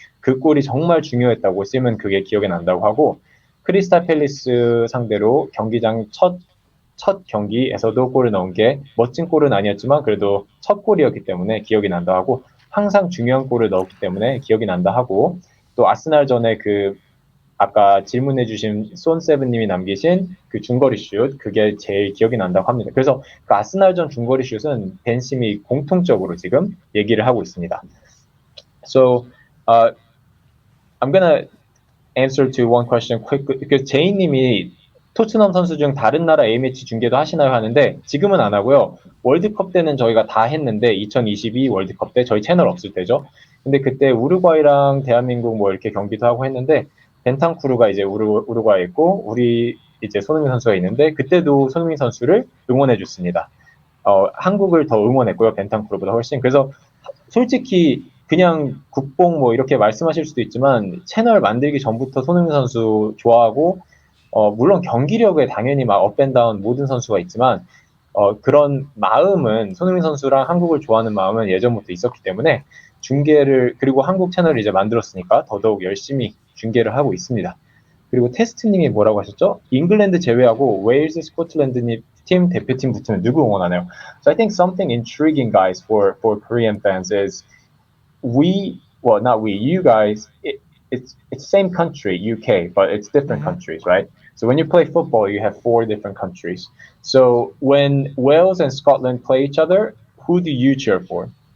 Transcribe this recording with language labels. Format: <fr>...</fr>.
<ko>그 골이 정말 중요했다고 심은 그게 기억에 난다고 하고 크리스탈 팰리스 상대로 경기장 첫 경기에서도 골을 넣은 게 멋진 골은 아니었지만 그래도 첫 골이었기 때문에 기억이 난다 하고 항상 중요한 골을 넣었기 때문에 기억이 난다 하고 또 아스날전에 아까 질문해주신 손세븐님이 남기신 그 중거리 슛 그게 제일 기억이 난다고 합니다. 그래서 그 아스날전 중거리 슛은 벤 심이 공통적으로 지금 얘기를 하고 있습니다.</ko> <en>So I'm gonna answer to one question quickly.</en> <ko>because 제이님이 토트넘 선수 중 다른 나라 A매치 중계도 하시나요 하는데 지금은 안 하고요. 월드컵 때는 저희가 다 했는데 2022 월드컵 때 저희 채널 없을 때죠. 근데 그때 우루과이랑 대한민국 뭐 이렇게 경기도 하고 했는데 벤탄쿠르가 이제 우루과이에 있고 우리 이제 손흥민 선수가 있는데 그때도 손흥민 선수를 응원해 줬습니다. 한국을 더 응원했고요. 벤탄쿠르보다 훨씬. 그래서 솔직히 그냥 국뽕 뭐 이렇게 말씀하실 수도 있지만 채널 만들기 전부터 손흥민 선수 좋아하고 물론 경기력에 당연히 막 업앤다운 모든 선수가 있지만 그런 마음은 손흥민 선수랑 한국을 좋아하는 마음은 예전부터 있었기 때문에 중계를 그리고 한국 채널을 이제 만들었으니까 더더욱 열심히 중계를 하고 있습니다. 그리고 테스트님이 뭐라고 하셨죠? 잉글랜드 제외하고 웨일스, 스코틀랜드 팀 대표팀 붙으면 누구 응원하나요?</ko> <en>So I think something intriguing, guys, for Korean fans is you guys, it's same country, UK, but it's different countries, right? So when you play football, you have 4 different countries. So when Wales and Scotland play each other, who do you cheer for?</en>